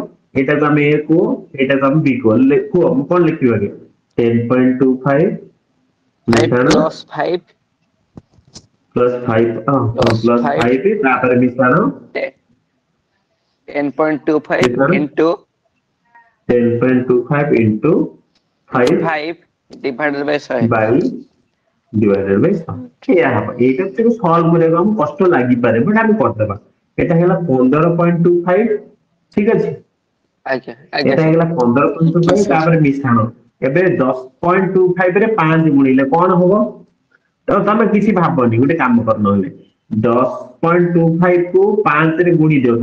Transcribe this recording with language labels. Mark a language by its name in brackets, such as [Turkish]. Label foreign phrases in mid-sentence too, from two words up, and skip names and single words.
[Odia] ଏଇଟାକୁ ଆମେ ଏ କୁହ, ଏଇଟାକୁ ଆମେ ବି କୁହ। କୁହ ମୁଁ କଣ ଲେଖିବି ଆଗେ 10.25 5 ମିଶାଣ ପ୍ଲସ୍ 5 ପ୍ଲସ 5 ତାପରେ ମିଶାଣ 10.25 ମିଶାଣ into 10.25 into 5 [English] 5 divided by 100 by divided by 100 [Odia] ଏଇଆ ହବ। ଏଇଟା ଟିକେ ସଲ୍ଭ କରିବାକୁ ଆମକୁ କଷ୍ଟ ଲାଗିପାରେ ବଟ୍ ଆମେ କରିଦେବା। ଏଟା ହେଲା 15.25 ଠିକ ଅଛି। ଆଜ୍ଞା ଆଜ୍ଞା ଏଟା ସାର୍ ହେଇଗଲା 15.25 ତାପରେ ମିଶାଣ। ଏବେ 10.25 ରେ 5 ଗୁଣିଲେ କଣ ହବ? ତ ତମେ କିଛି ଭାବନି, ଗୋଟେ କାମ କର ନହେଲେ 10.25 କୁ 5 ରେ ଗୁଣି ଦିଅ।